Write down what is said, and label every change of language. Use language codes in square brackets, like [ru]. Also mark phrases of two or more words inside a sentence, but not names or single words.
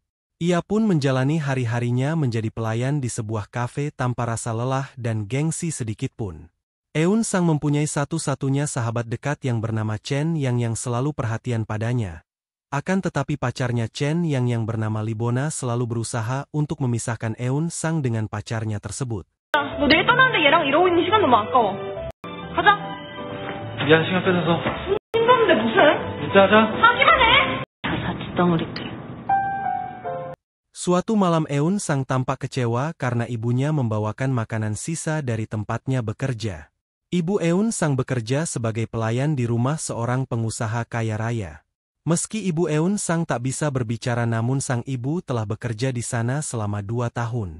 [id] Ia pun menjalani hari-harinya menjadi pelayan di sebuah kafe tanpa rasa lelah dan gengsi sedikitpun. Eun-sang mempunyai satu-satunya sahabat dekat yang bernama Chen yang selalu perhatian padanya. Akan tetapi pacarnya Chen yang bernama Libona selalu berusaha untuk memisahkan Eun-sang dengan pacarnya tersebut. [ko] 너 내일 떠나는데 얘랑 이러고 있는 시간 너무 아까워. 가자. 미안 시간 뺏어서. 힘든데 무슨? 이따 하자. 하기만 해. 사치 덩어리들. [id] Suatu malam Eun-sang tampak kecewa karena ibunya membawakan makanan sisa dari tempatnya bekerja. Ibu Eun-sang bekerja sebagai pelayan di rumah seorang pengusaha kaya raya. Meski ibu Eun-sang tak bisa berbicara namun sang ibu telah bekerja di sana selama 2 tahun.